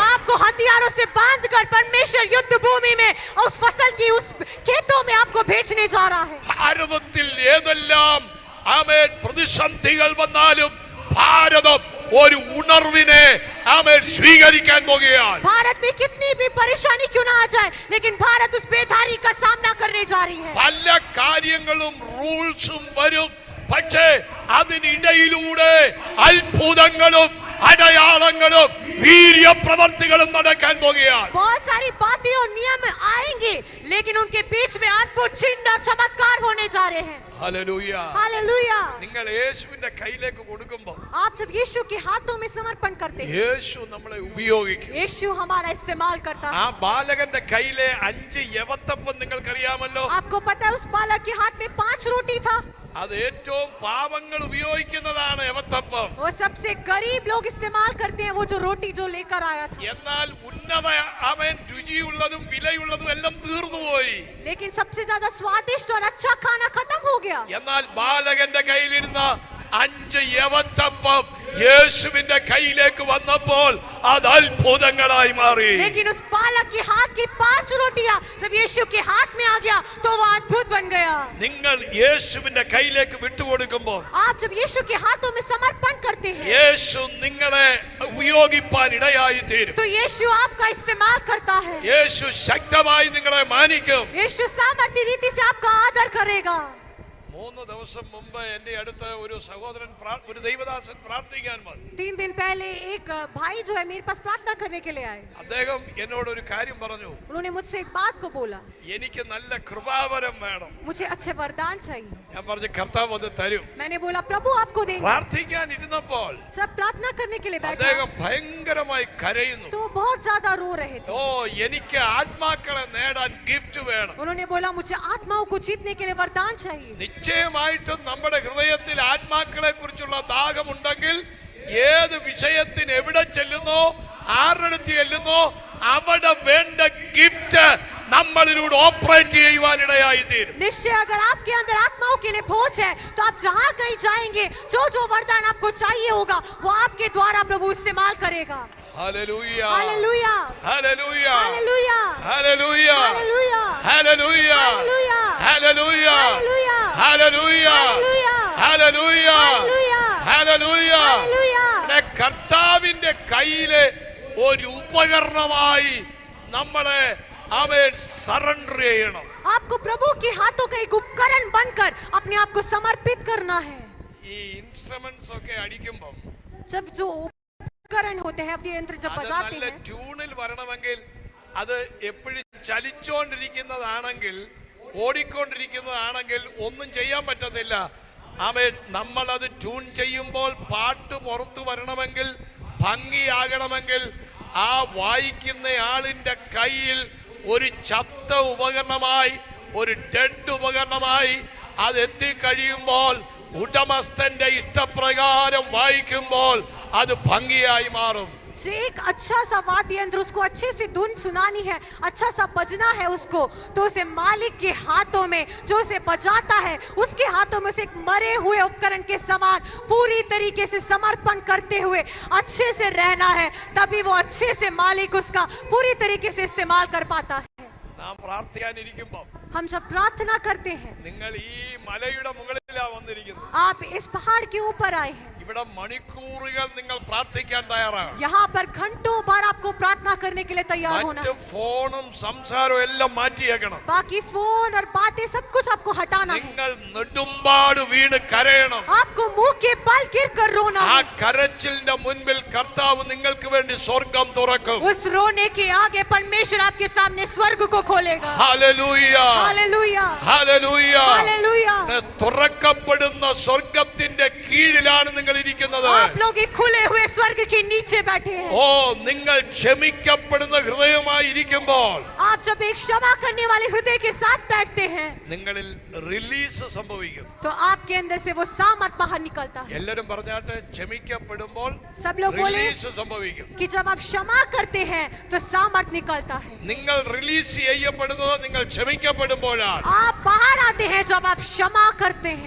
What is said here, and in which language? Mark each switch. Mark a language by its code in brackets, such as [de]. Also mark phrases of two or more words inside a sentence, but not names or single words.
[hi] आपको हथियारों से बांधकर परमेश्वर युद्ध भूमि में उस फसल की उस खेतों में आपको भेजने जा रहा है। [ml] ഭാരതത്തിൽ ഏതെല്ലാം ആമേൻ പ്രതിസന്ധികൾ വന്നാലും ഭാരതം ഒരു ഉണർവിനെ ആമേൻ സ്വീകരിക്കാൻ പോകുകയാണ്. [hi] भारत में कितनी भी परेशानी क्यों ना आ जाए, लेकिन भारत उस बेदारी का सामना करने जा रही है। [ml] പല കാര്യങ്ങളും റൂൾസും വരും, പക്ഷേ അതിനിടയിലൂടെ അത്ഭുതങ്ങളും അടയാളങ്ങളും വീര്യപ്രവർത്തികളും നടക്കാൻ പോകുകയാണ്. [hi] बहुत सारी बातें और नियम आएंगे, लेकिन उनके बीच में अद्भुत चिन्ह और चमत्कार होने जा रहे हैं। [ml] ഹല്ലേലൂയ. [hi] हालेलुया। [ml] നിങ്ങൾ യേശുവിന്റെ കയ്യിലേക്ക് കൊടുക്കുമ്പോൾ [hi] आप जब यीशु के हाथों में समर्पण करते हैं, [ml] യേശു നമ്മളെ ഉപയോഗിക്കും. [hi] यीशु हमारा इस्तेमाल करता ആ है। [ml] ബാലകന്റെ കയ്യിലെ 5 യവത്തപ്പം നിങ്ങൾക്കറിയാമല്ലോ. [hi] आपको पता है उस बालक के हाथ में 5 रोटी था। [ml] അത് ഏറ്റവും പാവങ്ങൾ ഉപയോഗിക്കുന്നതാണ് യവത്തപ്പം. [hi] वो सबसे गरीब लोग इस्तेमाल करते हैं, वो जो रोटी जो लेकर आया था। [ml] എന്നാൽ ഉന്നത അവൻ രുചിയുള്ളതും വിലയുള്ളതും എല്ലാം തീർന്നുപോയി. [hi] लेकिन सबसे ज्यादा स्वादिष्ट और अच्छा खाना खत्म हो गया। [ml] എന്നാൽ ബാലകന്റെ കയ്യിലിരുന്ന 5 യവത്തപ്പം യേശുവിന്റെ കയ്യിലേക്ക് വന്നപ്പോൾ അത് അത്ഭുതങ്ങളായി മാറി. [hi] लेकिन उस बालक के हाथ की 5 रोटियां जब यीशु के हाथ में आ गया तो वो अद्भुत बन गया। [ml] നിങ്ങൾ യേശുവിന്റെ കയ്യിലേക്ക് വിട്ടുകൊടുക്കുമ്പോൾ [hi] आप जब यीशु के हाथों में समर्पण करते हैं, [ml] യേശു നിങ്ങളെ ഉപയോഗിപ്പാൻ ഇടയായി തീരും. [hi] तो यीशु आपका इस्तेमाल करता है। [ml] യേശു ശക്തമായി നിങ്ങളെ മാനിക്കും. [hi] यीशु सामर्थ्य रीति से आपका आदर करेगा। [ml] 3 ദിവസം മുമ്പ് എന്റെ അടുത്ത് ഒരു സഹോദരൻ ഒരു ദൈവദാസൻ പ്രാർത്ഥിക്കാൻ വന്നു. [hi] 3 दिन पहले एक भाई जो है मेरे पास प्रार्थना करने के लिए आए। [ml] അദ്ദേഹം എന്നോട് ഒരു കാര്യം പറഞ്ഞു. [hi] उन्होंने मुझसे एक बात को बोला, [ml] എനിക്ക് നല്ല കൃപാവരം വേണം. [hi] मुझे अच्छे वरदान चाहिए। [ml] ഞാൻ പറഞ്ഞു കർത്താവ് അത് തരും. [hi] मैंने बोला प्रभु आपको देंगे। [ml] പ്രാർത്ഥിക്കാൻ ഇരുന്നപ്പോൾ [hi] जब प्रार्थना करने के लिए बैठा [ml] അദ്ദേഹം ഭയങ്കരമായി കരയുന്നു. [hi] तो बहुत ज्यादा रो रहे थे। [ml] ഓ എനിക്ക് ആത്മാക്കളെ നേടാൻ ഗിഫ്റ്റ് വേണം. [hi] उन्होंने बोला मुझे आत्माओं को जीतने के लिए वरदान चाहिए। [ml] നിശ്ചയമായിട്ടും നമ്മുടെ ഹൃദയത്തിൽ ആത്മാക്കളെ കുറിച്ചുള്ള ദാഹമുണ്ടെങ്കിൽ ഏത് വിഷയത്തിന് എവിടെ ചെല്ലുന്നോ ആരുടെ അടുത്ത് ചെല്ലുന്നോ അവിടെ വേണ്ട ഗിഫ്റ്റ് നമ്മളിലൂടെ ഓപ്പറേറ്റ് ചെയ്യുവാനിടയായി തീരും. [hi] निश्चय अगर आपके अंदर आत्माओं के लिए भोज है तो आप जहाँ कहीं जाएंगे जो जो वरदान आपको चाहिए होगा वो आपके द्वारा प्रभु इस्तेमाल करेगा। हालेलुया हालेलुया हालेलुया हालेलुया हालेलुया हालेलुया हालेलुया हालेलुया हालेलुया हालेलुया हालेलुया हालेलुया हालेलुया हालेलुया। [ml] കർത്താവിന്റെ കയ്യിലെ ഒരു ഉപകരണമായി നമ്മളെ അവൻ സറണ്ടർ ചെയ്യണം. [hi] आपको प्रभु के हाथों का एक उपकरण बनकर अपने आप को समर्पित करना है। [ml] ഈ ഇൻസ്ട്രുമെന്റ്സ് ഒക്കെ അടിക്കുമ്പോൾ [hi] जब जो उपकरण होते हैं, ये यंत्र जब [ml] അത് [hi] बजाते [ml] നല്ല [hi] हैं, [ml] ട്യൂണിൽ വരണമെങ്കിൽ അത് എപ്പോഴും ചലിച്ചുകൊണ്ടിരിക്കുന്നതാണെങ്കിൽ ഓടിക്കൊണ്ടിരിക്കുന്നതാണെങ്കിൽ ഒന്നും ചെയ്യാൻ പറ്റത്തില്ല. ആമേൻ. നമ്മളത് ട്യൂൺ ചെയ്യുമ്പോൾ പാട്ട് പുറത്തു വരണമെങ്കിൽ ഭംഗിയാകണമെങ്കിൽ ആ വായിക്കുന്ന ആളിന്റെ കയ്യിൽ ഒരു ചത്ത ഉപകരണമായി ഒരു ഡെഡ് ഉപകരണമായി അത് എത്തിക്കഴിയുമ്പോൾ ഉടമസ്ഥന്റെ ഇഷ്ടപ്രകാരം വായിക്കുമ്പോൾ അത് ഭംഗിയായി മാറും. [hi] जो एक अच्छा सा वाद्य यंत्र उसको अच्छे से धुन सुनानी है, अच्छा सा बजना है उसको, तो उसे मालिक के हाथों में जो उसे बजाता है उसके हाथों में उसे एक मरे हुए उपकरण के समान पूरी तरीके से समर्पण करते हुए अच्छे से रहना है, तभी वो अच्छे से मालिक उसका पूरी तरीके से इस्तेमाल कर पाता है। [ml] നാം പ്രാർത്ഥിക്കാനിരിക്കുമ്പോൾ [hi] हम जब प्रार्थना करते हैं, [ml] നിങ്ങൾ ഈ മലയുടെ മുകളിലാ വന്നിരിക്കുന്നത്. [hi] आप इस पहाड़ के ऊपर आए हैं। [ml] ഇവിടെ മണിക്കൂറുകൾ നിങ്ങൾ പ്രാർത്ഥിക്കാൻ തയ്യാറാണ്. [hi] यहाँ पर घंटों बार आपको प्रार्थना करने के लिए तैयार होना [ml] മറ്റ് [hi] है. [ml] ഫോണും സംസാരവും എല്ലാം മാറ്റിയേക്കണം. [hi] बाकी फोन और बातें सब कुछ आपको हटाना है. [ml] നിങ്ങൾ നെടുമ്പാട് വീണ് കരയണം. [hi] आपको मुंह के बल गिर कर रोना ആ है. [ml] കരച്ചിലിന്റെ മുൻപിൽ കർത്താവ് നിങ്ങൾക്ക് വേണ്ടി സ്വർഗം തുറക്കും. [hi] उस रोने के आगे परमेश्वर आपके सामने स्वर्ग को खोलेगा. [ml] ഹല്ലേലൂയ, [hi] हालेलुया, [ml] ഹല്ലേലൂയ. [hi] हालेलुया. [ml] തുറക്കപ്പെടുന്ന സ്വർഗത്തിന്റെ കീഴിലാണ് നിങ്ങൾ ഇരിക്കുന്നത്. [hi] आप लोग एक खुले हुए स्वर्ग के नीचे बैठे हैं. [ml] ഓ, നിങ്ങൾ ക്ഷമിക്കപ്പെടുന്ന ഹൃദയമായി ഇരിക്കുമ്പോൾ [hi] आप जब एक क्षमा करने वाले हृदय के साथ बैठते हैं [ml] നിങ്ങളിൽ റിലീസ് സംഭവിക്കും. [hi] तो आपके अंदर से वो सामर्थ बाहर निकलता है. [ml] എല്ലാരും പറഞ്ഞാട്ടെ, ക്ഷമിക്കപ്പെടുമ്പോൾ [hi] सब लोग बोले [ml] റിലീസ് സംഭവിക്കും. [hi] कि जब आप क्षमा करते हैं तो सामर्थ निकलता है. [ml] നിങ്ങൾ റിലീസ് ചെയ്യപ്പെടുന്നത് നിങ്ങൾ ക്ഷമിക്കപ്പെടുമ്പോഴാണ്. [hi] आप बाहर आते हैं जब आप क्षमा करते हैं.